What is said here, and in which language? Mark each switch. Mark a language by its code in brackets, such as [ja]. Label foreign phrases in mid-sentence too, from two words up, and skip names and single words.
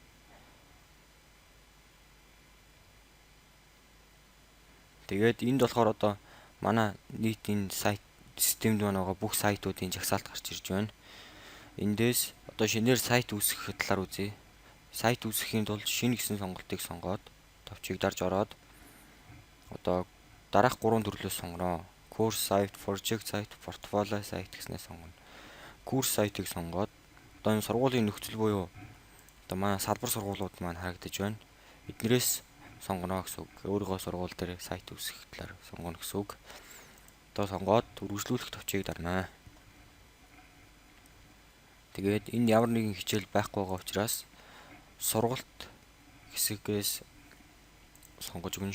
[mn] Тэгээд энд болохоор одоо манай нийтийн сайт системд байгаа бүх сайтуудын жагсаалт гарч ирж байна. Эндээс одоо шинээр сайт үүсгэх талаар үзье. Сайт үүсгэхийн тулд шинэ гэсэн сонголтыг сонгоод товчийг дарж ороод одоо дараах 3 төрлөөс сонгоно. [en] Course site, project site, portfolio site [mn] гэснээр сонгоно. [en] Course site- [mn] ыг сонгоод одоо энэ сургуулийн нөхцөл буюу одоо манай салбар сургуулиуд маань харагдаж байна. Эднэрээс сонгоно гэсэн үг. Өөрийнхөө сургууль дээр сайт үүсгэх талаар сонгоно гэсэн үг. Одоо сонгоод үргэлжлүүлэх товчийг дарна. Тэгээд энэ ямар нэгэн хичээл байхгүй байгаа учраас сургалт хэсгээс сонгож өгнө.